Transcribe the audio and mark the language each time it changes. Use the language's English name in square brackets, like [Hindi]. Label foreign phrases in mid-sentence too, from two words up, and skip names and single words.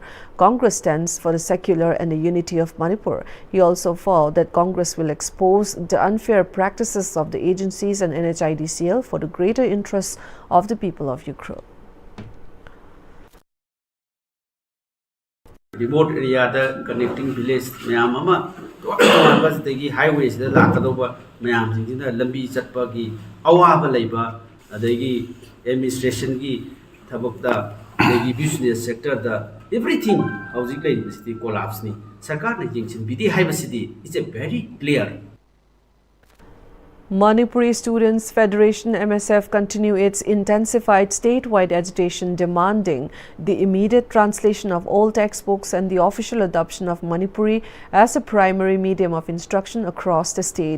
[English] Congress stands for the secular and the unity of Manipur. He also vowed that Congress will expose the unfair practices of the agencies and NHIDCL for the greater interests of the people of UCRUL. Remote area the connecting village [Manipuri] mayam ama bas degi highways the lakadoba mayam singina lambi chatpa gi awaba leiba adegi administration gi thabakta degi [English] business sector [Manipuri] da everything housing ka university collapse ni sarkar na jingchin bidi haibasidi [English] is a very clear. Manipuri Students Federation MSF continue its intensified statewide agitation demanding the immediate translation of all textbooks and the official adoption of Manipuri as a primary medium of instruction across the state.